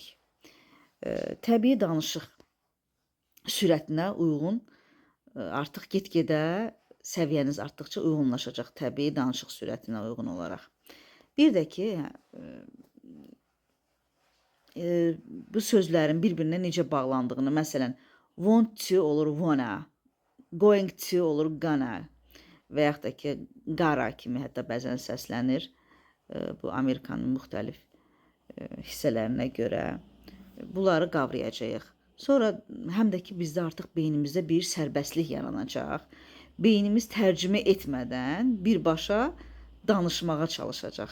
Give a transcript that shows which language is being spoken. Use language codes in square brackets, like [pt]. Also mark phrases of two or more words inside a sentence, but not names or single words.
[az] Təbii danışıq sürətinə uyğun artıq get-gedə səviyyəniz artdıqca uyğunlaşacaq təbii danışıq sürətinə uyğun olaraq. Bir də ki, bu sözlərin bir-birinə necə bağlandığını, məsələn, [en] want to [az] olur wanna, [en] going to [az] olur gonna və yaxud da ki, gotta kimi hətta bəzən səslənir. Bu Amerikanın müxtəlif hissələrinə görə bunları qavrayacağıq. Sonra həm də ki, bizdə artıq beynimizdə bir sərbəstlik yaranacaq. Beynimiz tərcümə etmədən birbaşa danışmağa çalışacaq.